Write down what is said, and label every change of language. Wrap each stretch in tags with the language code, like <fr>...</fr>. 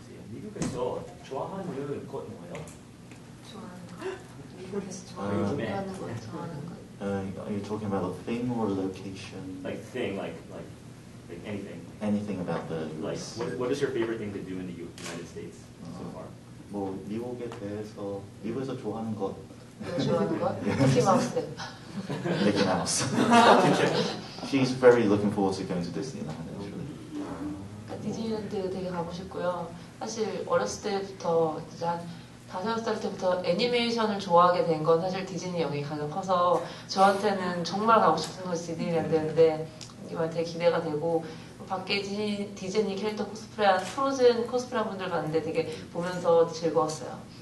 <ko>미국에서 좋아하는 것 뭐예요? 좋아하는 거? 미국에서 좋아하는 거, 좋아하는 거.</ko> <en>Are you talking about a thing or a location? Like thing, like anything. Anything about the Like, US? what is your favorite thing to do in the United States so far?</en> <ko>뭐 미국에 대해서 미국에서 좋아하는 것. 좋아하는 거? 미키마우스.</ko> <en>Mickey Mouse. She's very looking forward to going to Disneyland actually.</en> <ko>디즈니랜드 되게 가고 싶고요. 사실 어렸을 때부터 한 5살 때부터 애니메이션을 좋아하게 된 건 사실 디즈니 영향이 가장 커서 저한테는 정말 가고 싶은 곳이 디즈니랜드였는데 이번에 되게 기대가 되고 밖에 디즈니 캐릭터 코스프레한 프로즌 코스프레한 분들 봤는데 되게 보면서 즐거웠어요.</ko>